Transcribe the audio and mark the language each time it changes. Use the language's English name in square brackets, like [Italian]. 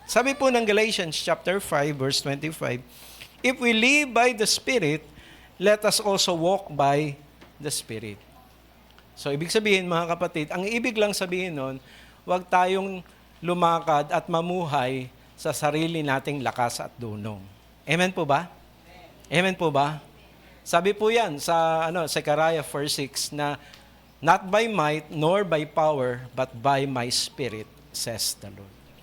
[Filipino] Sabi po ng Galatians chapter 5, verse 25, [English] if we live by the Spirit, let us also walk by the Spirit. [Filipino] So, ibig sabihin, mga kapatid, ang ibig lang sabihin nun, huwag tayong lumakad at mamuhay sa sarili nating lakas at dunong. Amen po ba? Amen po ba? Sabi po yan sa Zechariah 4:6 na, [English] not by might nor by power, but by my Spirit, says the Lord.